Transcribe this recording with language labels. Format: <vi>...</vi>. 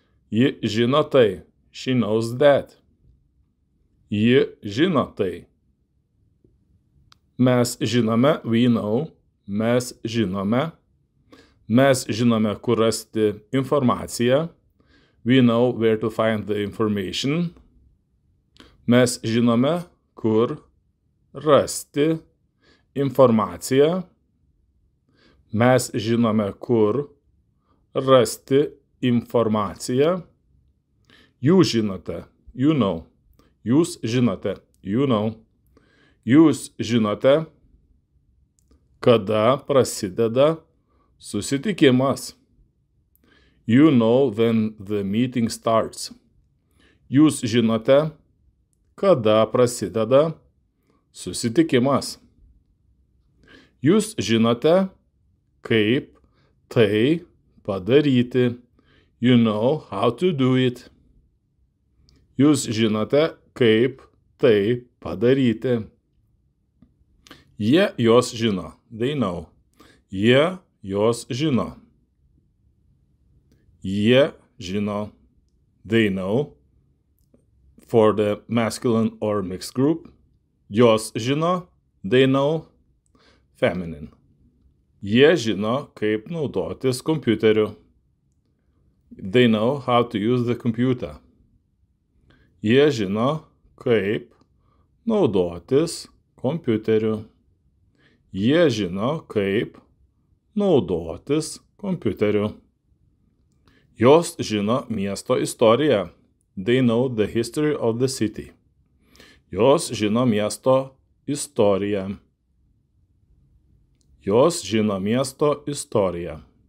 <lt>Ji žino tai.</lt> <en>She knows that.</en> <lt>Ji žino tai. Mes žinome,</lt> <en>we know.</en> <lt>Mes žinome. Mes žinome, kur rasti informaciją.</lt> <en>We know where to find the information.</en> <lt>Mes žinome, kur rasti informaciją. Mes žinome, kur rasti informaciją. Jūs žinote,</lt> <en>you know.</en> <lt>Jūs žinote, you know. Jūs žinote, kada prasideda susitikimas.</lt> <en>You know when the meeting starts.</en> <lt>Jūs žinote, kada prasideda susitikimas. Jūs žinote, kaip tai padaryti.</lt> <en>You know how to do it.</en> <lt>Jūs žinote, kaip tai padaryti. Jie jos žino.</lt> <en>They know.</en> <lt>Jie jos žino. Jie žino.</lt> <en>They know. For the masculine or mixed group.</en> <lt>Jos žino.</lt> <en>They know. Feminine.</en> <lt>Jie žino, kaip naudotis kompiuteriu.</lt> <en>They know how to use the computer.</en> <lt>Jie žino, kaip naudotis kompiuteriu. Jie žino, kaip naudotis kompiuteriu. Jos žino miesto istoriją.</lt> <en>They know the history of the city.</en> <lt>Jos žino miesto istoriją. Jos žino miesto istoriją.</lt>